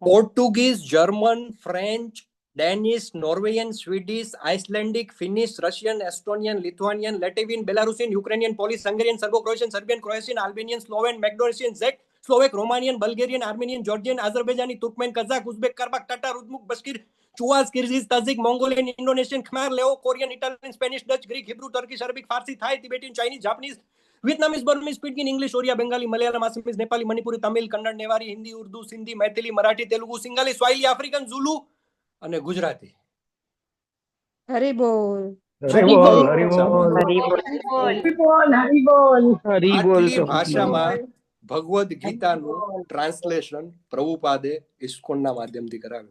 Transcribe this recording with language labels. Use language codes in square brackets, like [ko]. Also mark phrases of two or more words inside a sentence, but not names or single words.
[gu] પોર્ટુગીઝ, જર્મન, ફ્રેન્ચ, ડેનિશ, નોર્વેયન, સ્વીડિશ, આઇસલેન્ડિક, ફિનિશ, રશિયન, એસ્ટોનિયન, લિથુઆનિયન, લેટિવિન, બેલારુસિયન, યુક્રેનિયન, પોલિશ, હંગેરિયન, સર્બો ક્રોએશિયન, સર્બિયન, ક્રોએશિયન, આલ્બેનિયન, સ્લોવેન, મેકડોનેશિયન, ઝેક, સ્લોવેક, રોમાનિયન, બલ્ગેરિયન, આર્મેનિયન, જોર્જિયન, આઝરબૈજાની, તુર્કમેન, કઝાક, ઉઝબેક, કર્બાક, ટાટાર, ઉઝ્બુક, બસ્કીર, ચુવાઝ, કિર્ગિઝ, તાજિક, મોંગોલિયન, ઇન્ડોનેશિયન, ખમાર, લેઓ, કોરિયન, ઇટાલિયન, સ્પેનિશ, ડચ, ગ્રીક, હિબ્રુ, ટર્કીશ, અરબિક, ફારસી, થાઈ, તિબેટિયન, ચાઇનીઝ, જાપાનીઝ, વિetnamese, Burmese, Pidgin, English, Oriya, Bengali, Malayalam, Assamese, Nepali, Manipuri, Tamil, Kannada, Newari, Hindi, Urdu, Sindhi, Maithili, Marathi, Telugu, Singali, Swahili, African, Zulu અને ગુજરાતી. હરી બોલ. આટલી ભાષામાં ભગવદ્ ગીતાનું ટ્રાન્સલેશન પ્રભુપાદે ઇસ્કોનના માધ્યમથી કરાવ્યું.